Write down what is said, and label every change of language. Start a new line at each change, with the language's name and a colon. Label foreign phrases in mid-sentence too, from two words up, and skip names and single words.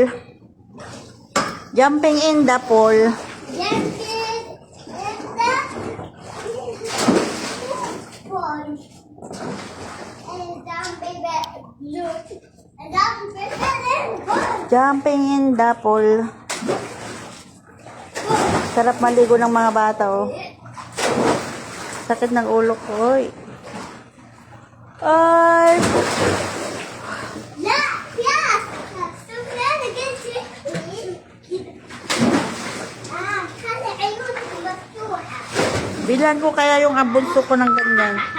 English: Jumping in the pool. Jumping in the pool.
Filipino: Sarap maligo ng mga bata, oh. Sakit ng ulo ko, oy. Ay! Bilan ko kaya yung abunso ko ng ganyan.